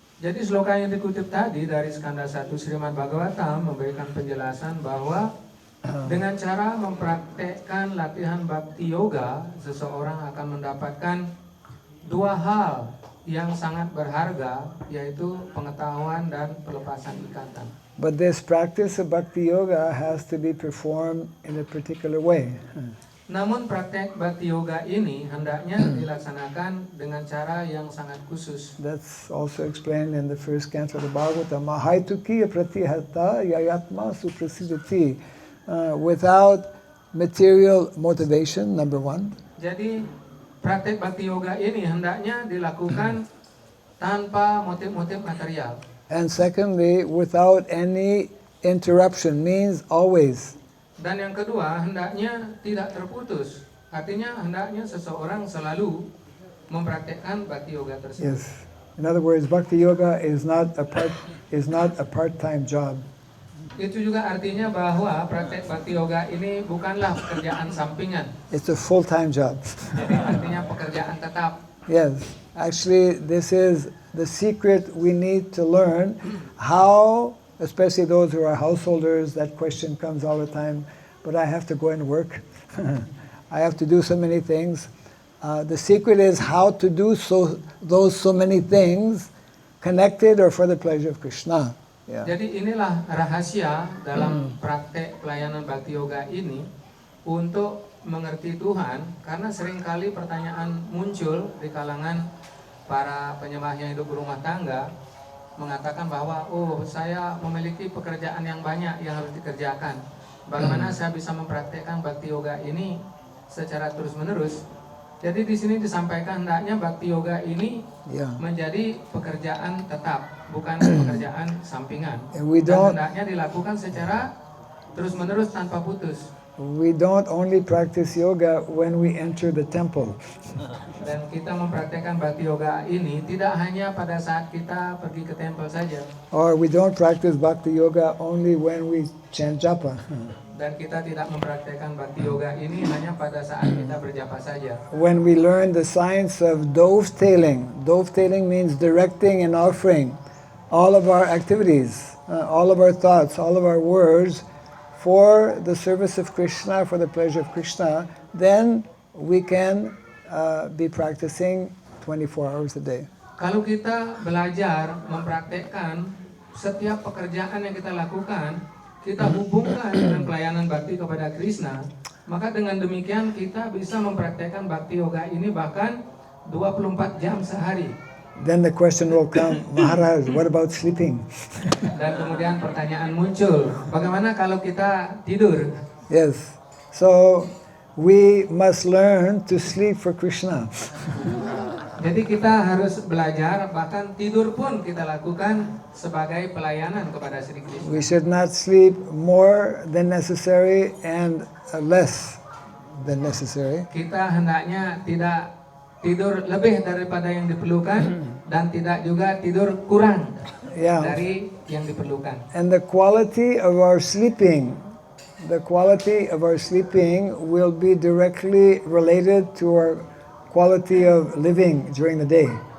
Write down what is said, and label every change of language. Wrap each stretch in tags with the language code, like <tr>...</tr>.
<id>Jadi sloka yang dikutip tadi dari Skanda 1 Srimad Bhagavatam memberikan penjelasan bahwa dengan cara mempraktekkan latihan bhakti yoga, seseorang akan mendapatkan dua hal yang sangat berharga, yaitu pengetahuan dan pelepasan ikatan.</id> <en>But this practice of bhakti yoga has to be performed in a particular way.</en> <id>Namun praktek bhakti yoga ini hendaknya dilaksanakan dengan cara yang sangat khusus.</id> <en>That's also explained in the first canto of the Bhagavatam.</en> <sa>Mahaituki pratihata yayatma suprasidati.</sa> <en>Without material motivation, number one.</en> <id>Jadi praktek bhakti yoga ini hendaknya dilakukan tanpa motif-motif material.</id> <en>And secondly, without any interruption, means always.</en> <id>Dan yang kedua, hendaknya tidak terputus. Artinya hendaknya seseorang selalu mempraktekkan bhakti yoga tersebut.</id> <en>Yes. In other words, bhakti yoga is not a part-time job.</en> <id>Itu juga artinya bahwa praktek bhakti yoga ini bukanlah pekerjaan sampingan.</id> <en>It's a full-time job.</en> <id>Jadi artinya pekerjaan tetap.</id> <en>Yes. Actually, this is the secret we need to learn how, especially those who are householders, that question comes all the time, but I have to go and work. I have to do so many things. The secret is how to do those so many things connected or for the pleasure of Krishna. Yeah.</en> <id>Jadi inilah rahasia dalam praktek pelayanan bhakti yoga ini untuk mengerti Tuhan, karena seringkali pertanyaan muncul di kalangan para penyembah yang hidup berumah tangga mengatakan bahwa saya memiliki pekerjaan yang banyak yang harus dikerjakan. Bagaimana saya bisa mempraktekkan bhakti yoga ini secara terus-menerus? Jadi di sini disampaikan hendaknya bhakti yoga ini menjadi pekerjaan tetap, bukan pekerjaan sampingan. Dan hendaknya dilakukan secara terus-menerus tanpa putus.</id> <en>We don't only practice yoga when we enter the temple.</en> <id>Dan kita mempraktekkan bhakti yoga ini tidak hanya pada saat kita pergi ke temple saja.</id> <en>Or we don't practice bhakti yoga only when we chant japa.</en> <id>Dan kita tidak mempraktekkan bhakti yoga ini hanya pada saat kita berjapa saja.</id> <en>When we learn the science of dovetailing means directing and offering all of our activities, all of our thoughts, all of our words for the service of Krishna, for the pleasure of Krishna, then we can be practicing 24 hours a day.</en> <id>Kalau kita belajar mempraktekkan setiap pekerjaan yang kita lakukan, kita hubungkan dengan pelayanan bakti kepada Krishna, maka dengan demikian kita bisa mempraktekkan bhakti yoga ini bahkan 24 jam sehari.</id> <en>Then the question will come, Maharaj, what about sleeping?</en> <id>Dan kemudian pertanyaan muncul, bagaimana kalau kita tidur?</id> <en>Yes, so we must learn to sleep for Krishna.</en> <id>Jadi kita harus belajar, bahkan tidur pun kita lakukan sebagai pelayanan kepada Sri Krishna.</id> <en>We should not sleep more than necessary and less than necessary.</en> <id>Kita hendaknya tidak tidur lebih daripada yang diperlukan dan tidak juga tidur kurang dari yang diperlukan.</id> <en>And the quality of our sleeping will be directly related to our quality of living during the day.</en>